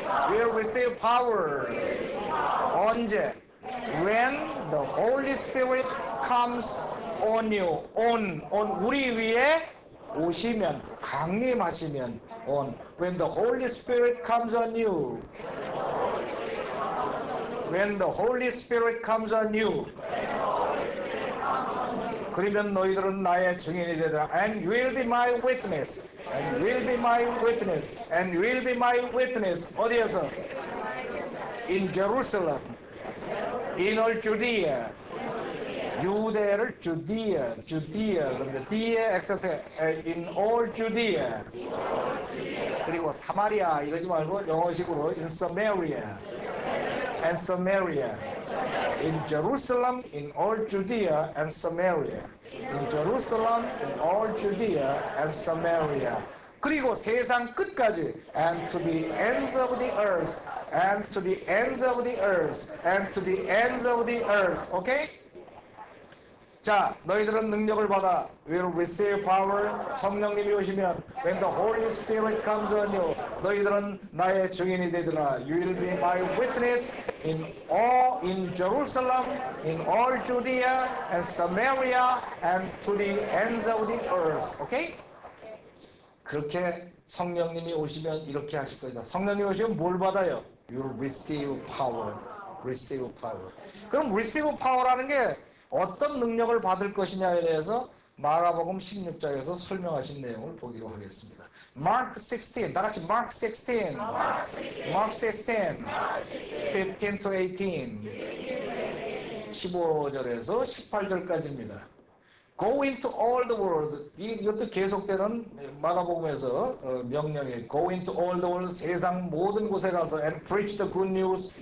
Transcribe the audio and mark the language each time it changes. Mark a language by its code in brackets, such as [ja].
[en] You will receive power. 언제? When the Holy Spirit comes on you. on [ko] 우리 위에 오시면, 강림하시면 [en] on. When the Holy Spirit comes on you. When the Holy Spirit comes on you. [ko] 그러면 너희들은 나의 증인이 되리라. [en] And you will be my witness. And you will be my witness. And you will be my witness. 어디에서? In Jerusalem. In all Judea. [ko] 유대를 Judea. 그런데 뒤에 [en] except in all Judea. [ko] 그리고 사마리아 이러지 말고 영어식으로 [en] in Samaria. And Samaria. In Jerusalem, in all Judea and Samaria. In Jerusalem, in all Judea and Samaria. [ko] 그리고 세상 끝까지. [en] And to the ends of the earth. And to the ends of the earth. And to the ends of the earth. Okay? [ko] 자, 너희들은 능력을 받아. [en] will receive power. [ko] 성령님이 오시면 [en] when the Holy Spirit comes on you. [ko] 너희들은 나의 증인이 되리라. [en] You will be my witness in Jerusalem, in all Judea and Samaria and to the ends of the earth. Okay? [ko] 그렇게 성령님이 오시면 이렇게 하실 거다. 성령님이 오시면 뭘 받아요? [en] You will receive power. Receive power. [ko] 그럼 receive power라는 게 어떤 능력을 받을 것이냐에 대해서 마가복음 16장에서 설명하신 내용을 보기로 하겠습니다. [en] Mark 16, [ko] 다 같이 [en] Mark 16, Mark 16, 15 to 18, [ko] 15절에서 18절까지입니다. [en] Go into all the world. [ko] 이것도 계속되는 마가복음에서 명령이 [en] Go into all the world. [ko] 세상 모든 곳에 가서 [en] and preach the good news.